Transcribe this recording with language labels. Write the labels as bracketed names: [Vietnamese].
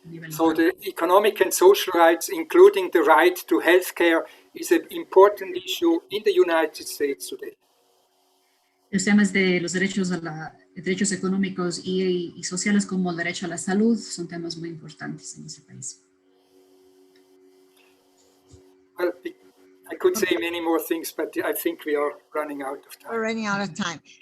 [English] So the economic and social rights, including the right to healthcare, is an important issue in the United States today. [Spanish] Los temas de los derechos económicos y sociales como el derecho a la salud son temas muy importantes en ese país. [English] Well, I could say many more things, but I think we are running out of time. We're running out of time.